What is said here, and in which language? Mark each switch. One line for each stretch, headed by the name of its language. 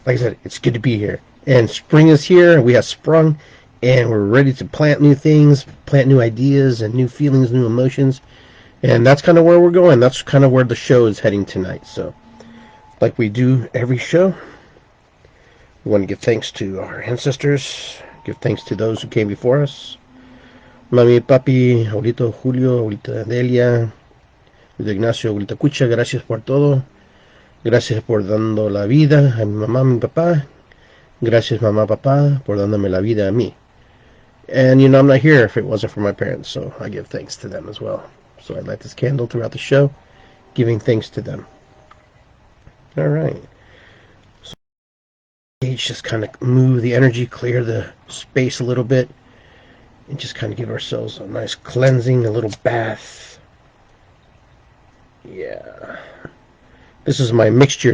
English: Like I said, it's good to be here. And spring is here. We have sprung, and we're ready to plant new things, plant new ideas, and new feelings, new emotions. And that's kind of where we're going. That's kind of where the show is heading tonight. So, like we do every show, we want to give thanks to our ancestors, give thanks to those who came before us.
Spanish: Mami, papi, abuelito Julio, abuelita Delia, abuelito Ignacio, abuelita Cucha, gracias por todo. Gracias por dando la vida a mi mamá, mi papá. Gracias, mamá, papá, por dándome la vida a mí.
English: And, I'm not here if it wasn't for my parents, so I give thanks to them as well. So I light this candle throughout the show, giving thanks to them. All right. So just kind of move the energy, clear the space a little bit, and just kind of give ourselves a nice cleansing, a little bath. Yeah. This is my mixture.